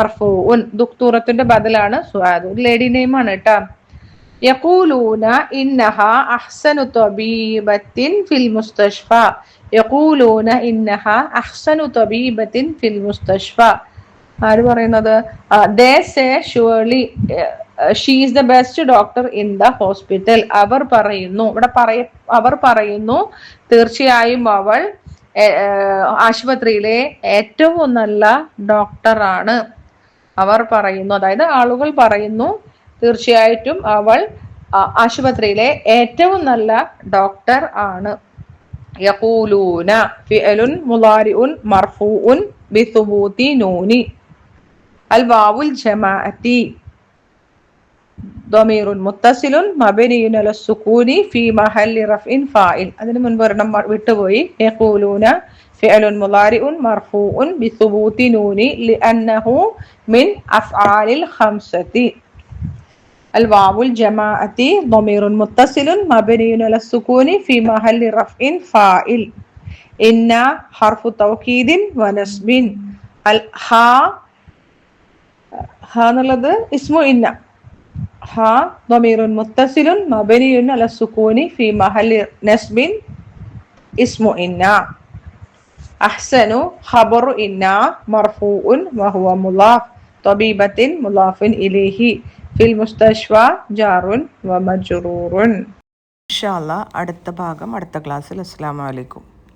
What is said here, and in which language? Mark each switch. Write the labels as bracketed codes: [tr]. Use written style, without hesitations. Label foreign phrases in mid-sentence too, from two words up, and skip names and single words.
[ml] ദുക്തൂറത്തിന്റെ ബദലാണ് സുആദു, [en] lady name [ml] ആണ് കേട്ടാ. [ar] يقولون إنها أحسن طبيبة في المستشفى. يقولون إنها أحسن طبيبة في المستشفى. [ml] ആര് പറയുന്നത്? [en] They say surely she is the best doctor in the hospital. [ml] അവർ പറയുന്നു, ഇവിടെ അവർ പറയുന്നു തീർച്ചയായും അവൾ ആശുപത്രിയിലെ ഏറ്റവും നല്ല ഡോക്ടറാണ്. അവർ പറയുന്നു, അതായത് ആളുകൾ പറയുന്നു തീർച്ചയായിട്ടും അവൾ ആശുപത്രിയിലെ ഏറ്റവും നല്ല ഡോക്ടർ ആണ്. [ar] يقولون فعل مضارع مرفوع بثبوت النون. الواو الجماعة ضمير متصل مبني على السكون في محل رفع فاعل. [ml] അതിനു മുൻപ് ഒരെണ്ണം വിട്ടുപോയി. [ar] يقولون فعل مضارع مرفوع بثبوت نون لأنه من أفعال الخمسة. الواو الجماعة ضمير متصل مبني على السكون في محل رفع فاعل. إن حرف توكيد ونصب. [ml] الها എന്നുള്ളത് [ar] اسم إن. ഹാ ضمير متصل مبني على السكون في محل نصب اسم إن. أحسن خبر إن مرفوع وهو مضاف. طبيبة مضاف إليه. في المستشفى جار ومجرور. إن شاء الله [ml] അടുത്ത ഭാഗം അടുത്ത ക്ലാസ്സിൽ. [ar] السلام عليكم.